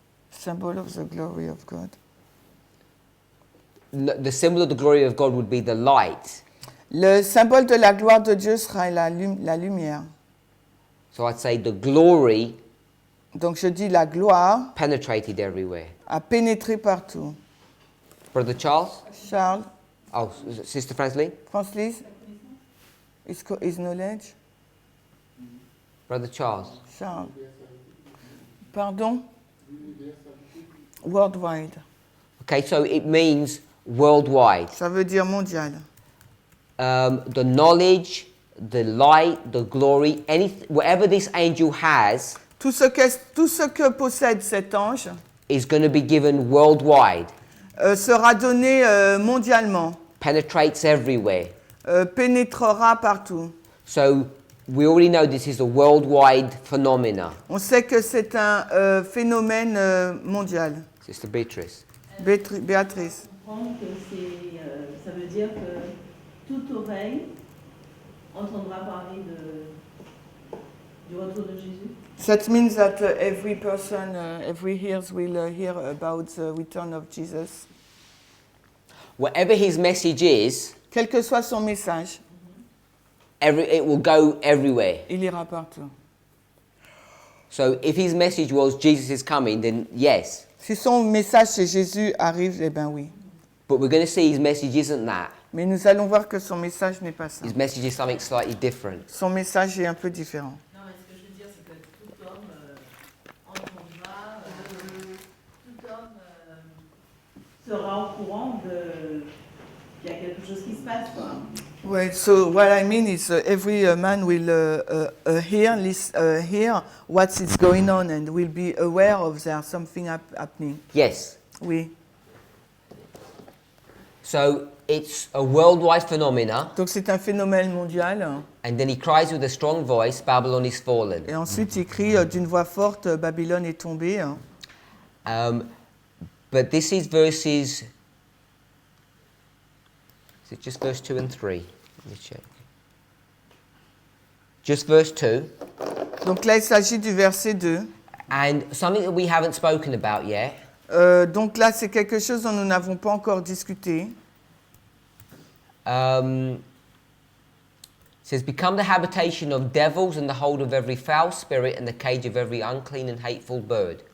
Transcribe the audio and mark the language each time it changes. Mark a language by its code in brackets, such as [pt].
[en] Symbol of the glory of God. The symbol of the glory of God would be the light. [fr] Le symbole de la gloire de Dieu sera la lumière. [en] So I'd say the glory [fr] Donc je dis la gloire [en] penetrated everywhere. [fr] a pénétré partout. [en] Brother Charles? Charles, Oh, Sister Franceline? France-Lise, is knowledge. Brother Charles? Charles. Pardon? Worldwide. Okay, so it means worldwide. [fr] Ça veut dire mondial. [en] The knowledge, the light, the glory, whatever this angel has [fr] Tout ce que possède cet ange [en] is going to be given worldwide, [fr] sera donné mondialement, [en] penetrates everywhere. [fr] pénétrera partout. [en] So we already know this is a worldwide phenomena. [fr] On sait que c'est un phénomène mondial. [en] Sister Beatrice. Béatrice. [fr] Comprendre que ça veut dire que toute oreille entendra parler du retour de Jésus. [en] That means that every person, every ears will hear about the return of Jesus. Whatever his message is, [fr] Quel que soit son message, [en] it will go everywhere. [fr] il ira partout. [en] So if his message was Jesus is coming, then yes. [fr] Si son message c'est Jésus arrive, eh bien oui. [en] But we're going to see his message isn't that. [fr] Mais nous allons voir que son message n'est pas ça. [en] His message is something slightly different. [fr] Son message est un peu différent. Non, mais ce que je veux dire, c'est que tout homme entendra, tout homme sera au courant qu'il y a quelque chose qui se passe, quoi. [en] Well, so what I mean is every man will hear what is going on and will be aware of there something happening. Yes. [fr] Oui. [en] So it's a worldwide phenomena. [fr] Donc c'est un phénomène mondial. [en] And then he cries with a strong voice, Babylon is fallen. [fr] Et ensuite il crie d'une voix forte, Babylone est tombée. [en] But this is verses... Is it just verse 2 and 3? Let me check. Just verse 2. [fr] Donc là il s'agit du verset 2. [en] And something that we haven't spoken about yet. [fr] Donc là c'est quelque chose dont nous n'avons pas encore discuté. [en] It says, become the habitation of devils and the hold of every foul spirit and the cage of every unclean and hateful bird.